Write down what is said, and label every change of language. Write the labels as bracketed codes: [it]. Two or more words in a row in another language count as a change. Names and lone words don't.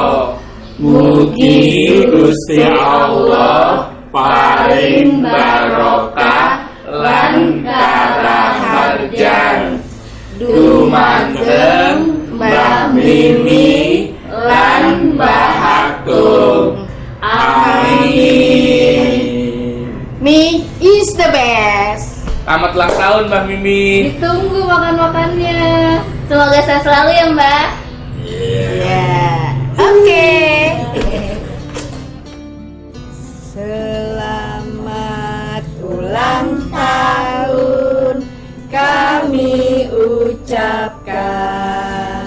[jv] Mugi Gusti Allah paring barokah lan karaharjan dumateng Mbah Mimi lan Mbah Agung. Amin. [en] Mi is the best. [id] Selamat ulang tahun Mbak Mimi. Ditunggu makan-makannya. Semoga sehat selalu ya Mbak. Ya, oke. Selamat ulang tahun kami ucapkan.